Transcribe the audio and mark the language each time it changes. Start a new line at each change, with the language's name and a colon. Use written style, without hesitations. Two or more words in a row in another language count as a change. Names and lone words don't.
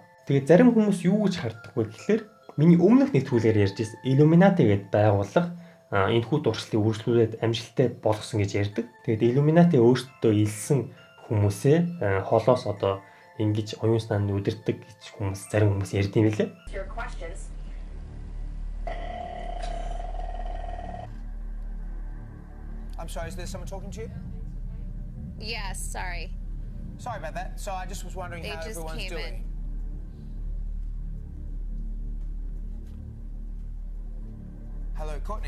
Mongolian: Тэгээд зарим хүмүүс юу гэж харддаг вэ гэхээр миний өмнөх нэвтрүүлгээр ярьж ирсэн Illuminati гэдэг байгууллага энэхүү туршилтыг үргэлжлүүлээд амжилттай болгосон гэж ярьдаг. Тэгээд Illuminati өөрсдөө илсэн хүмүүсээ холоос одоо ингэж оюун санаанд удирддаг гэж хүмүүс зарим хүмүүс ярьд юм билээ.
English: I'm sorry, is there someone talking to you? Yes, sorry. Sorry about that. So I just was wondering They how just everyone's came doing. Hello, Courtney.